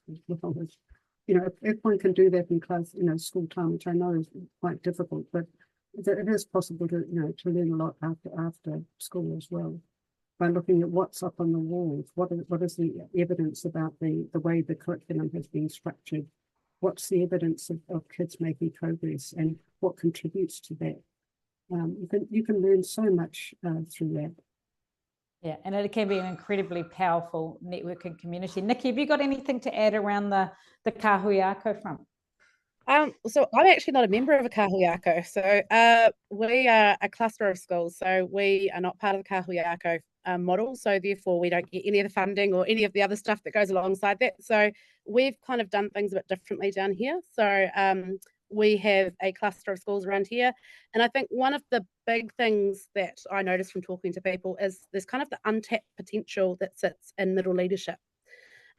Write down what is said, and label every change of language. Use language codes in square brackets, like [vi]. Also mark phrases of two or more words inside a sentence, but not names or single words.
[en] You know, if one can do that in class, you know, school time, which I know is quite difficult, but it is possible to, you know, to learn a lot after school as well, by looking at what's up on the walls, what is the evidence about the way the curriculum has been structured, what's the evidence of kids making progress, and what contributes to that. You can learn so much through that. Yeah, and it can be an incredibly powerful networking community. Niki, have you got anything to add around the [mi] kahui ako [en] front? So I'm actually not a member of a [mi] kahui ako. [en] So we are a cluster of schools. So we are not part of the [mi] kahui ako [en] model. So therefore we don't get any of the funding or any of the other stuff that goes alongside that. So we've kind of done things a bit differently down here. So we have a cluster of schools around here. And I think one of the big things that I noticed from talking to people is there's kind of the untapped potential that sits in middle leadership.